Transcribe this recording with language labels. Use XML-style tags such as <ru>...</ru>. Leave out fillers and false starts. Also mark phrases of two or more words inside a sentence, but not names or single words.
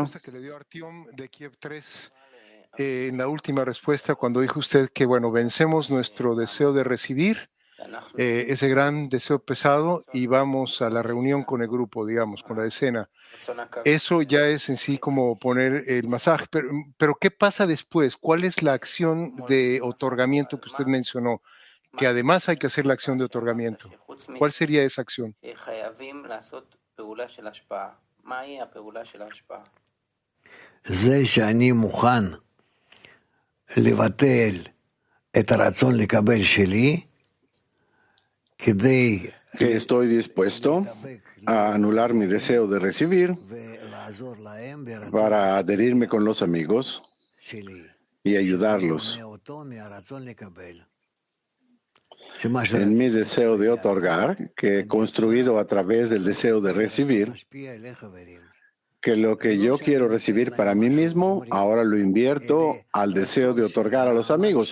<es>respuesta que le dio Artyom de Kiev 3, en la última respuesta, cuando dijo usted que, bueno, vencemos nuestro deseo de recibir, ese gran deseo pesado, y vamos a la reunión con el grupo, digamos, con la escena. Eso ya es en sí como poner el masaje, pero ¿qué pasa después? ¿Cuál es la acción de otorgamiento que usted mencionó? Que además hay que hacer la acción de otorgamiento. ¿Cuál sería esa acción?</es> <he>זה שאני מוכן לבטל את הרצון לקבל שלי כדי</he> <es>Que estoy dispuesto a anular mi deseo de recibir para adherirme con los amigos y ayudarlos en mi deseo de otorgar, que he construido a través del deseo de recibir, que lo que yo quiero recibir para mí mismo, ahora lo invierto al deseo de otorgar a los amigos.</es>